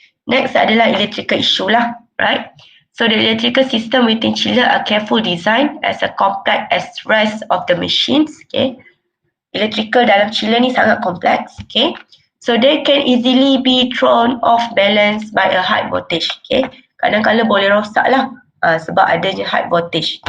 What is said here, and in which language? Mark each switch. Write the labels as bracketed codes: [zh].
[ms] Next adalah electrical issue lah. [en] Right? So the electrical system within chiller are careful design as a complex as rest of the machines. Okay? [ms] Electrical dalam chiller ni sangat kompleks. [en] Okay? So they can easily be thrown off balance by a high voltage. Okay? [ms] Kadang-kadang boleh rosak lah sebab adanya high voltage.